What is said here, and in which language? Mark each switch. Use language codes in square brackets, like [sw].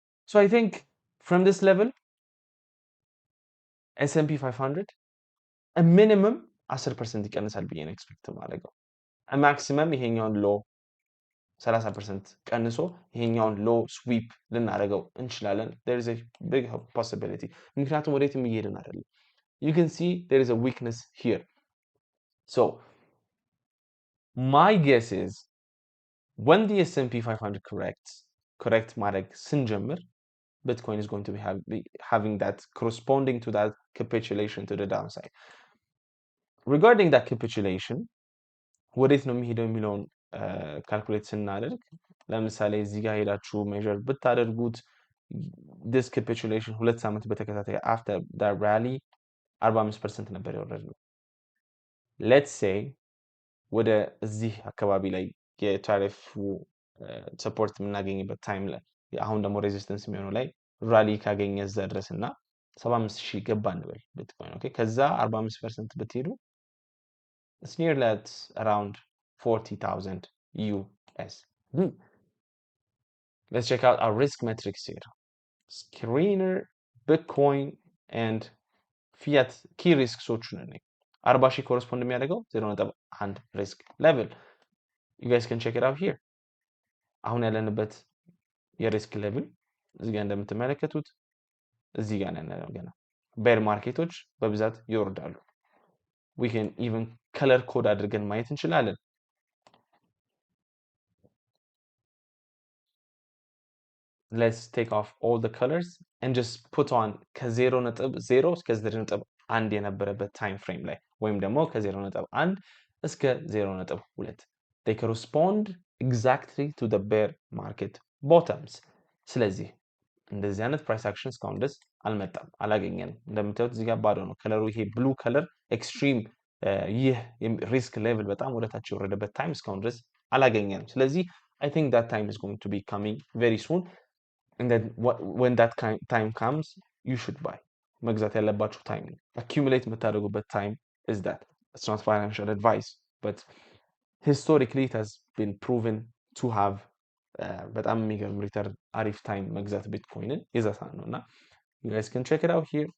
[en] So I think from this level, S&P 500 a minimum 10% [am] ይቀንሳል ብዬ ነው ኤክስፔክት ማድረገው. [en] A maximum [am] ይሄኛውን ሎ 30% ቀንሶ ይሄኛውን ሎ ስዊፕ ልናደርገው እንችላለን. [en] There is a big possibility. [am] ምክንያቱም ወዴትም እየሄድን አይደለም. [en] You can see there is a weakness here. So my guess is when the S&P 500 correct [am] ማድረግ ስንጀምር, [en] Bitcoin is going to be having that corresponding to that capitulation to the downside. Regarding that capitulation, [am] ወዴት ነው የሚሄደው የሚለውን ካልኩሌት ስናደርግ, ለምሳሌ እዚህ ጋር ሄዳችሁ ሜዠር ብታደርጉት [en] this capitulation [am] 2 ሳምንት በተከታታይ [en] after that rally [am] 45% ነበር የወረደው. [en] Let's say [am] ወደ እዚህ አካባቢ ላይ የታሪፉ ሰፖርት የምናገኝበት ታይም ላይ, አሁን ደግሞ ሬዚስተንስ የሚሆነው ላይ ራሊ ካገኘ እዛ ድረስና 75000 ገባ እንበል ቢትኮይን. ኦኬ, ከዛ 45% ብትሄዱ [en] it's nearly at around 40,000 US. Let's check out our risk metrics here. Screener, Bitcoin and fiat key risks [am] ሶቹን ነኝ. [en] 40,000 correspond [am] የሚያደርገው [en] 0.1 risk level. You guys can check it out here. [am] አሁን ያለንበት የሪስክ ሌቭል እዚህ ጋር እንደምትመለከቱት እዚህ ጋር ነው ገና. ቤር ማርኬቶች በብዛት ይወርዳሉ. [en] We can even color code [am] አድርገን ማየት እንችላለን. [en] Let's take off all the colors and just put on [am] ከ0.0 እስከ 0.1 የነበረበት [en] time frame ላይ, [am] ወይም ደግሞ ከ0.1 እስከ 0.2. [en] They correspond exactly to the bear market bottoms. [am] ስለዚህ እንደዚህ አይነት ፕራይስ አክሽን እስካሁን ድረስ አልመጣም, አላገኘንም. እንደምታዩት እዚህ ጋር ባዶ ነው ከለሩ. ይሄ ብሉ ከለር ኤክስትሪም ይህ ሪስክ ሌቭል በጣም ወደታች የወረደበት ታይም እስካሁን ድረስ አላገኘንም. ስለዚህ [en] I think that time is going to be coming very soon, and then when that time comes you should buy. [am] መግዛት ያለባችሁ ታይም ነው. accumulate የምታደርጉበት [en] time is that. It's not financial advice, but historically it has been proven to have [am] በጣም የሚገርም ሪተርን, አሪፍ ታይም መግዛት ቢትኮይንን የዛ ሰዓት ነውና [en] you guys can check it out here.